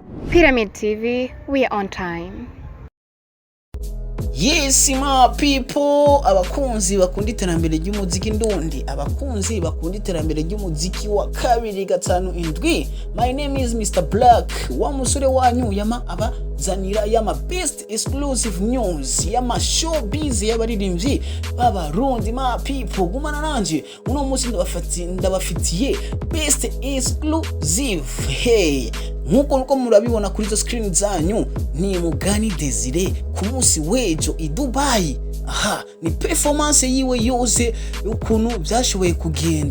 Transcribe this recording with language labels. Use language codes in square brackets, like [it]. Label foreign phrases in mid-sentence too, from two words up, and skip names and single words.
[en] Pyramid TV, we are on time. Yes my people, [rn] abakunzi bakunda iterambere ry'umuziki ndundi, abakunzi bakunda iterambere ry'umuziki wa 257. [en] My name is Mr. Black, [rn] wa musore wanyu yama abazanira yama [en] best exclusive news [rn] yama showbiz y'abaririmbyi b'Abarundi. [en] My people, [rn] gumana nanje uno munsi ndabafitiye [en] best exclusive. [rn] Hey, nkuko murabibona kuri zo screen zanyu, ni Mugani Desire ku munsi wejo i Dubai. Aha, ni performance yiwe yose ukuntu byashoboye kugenda.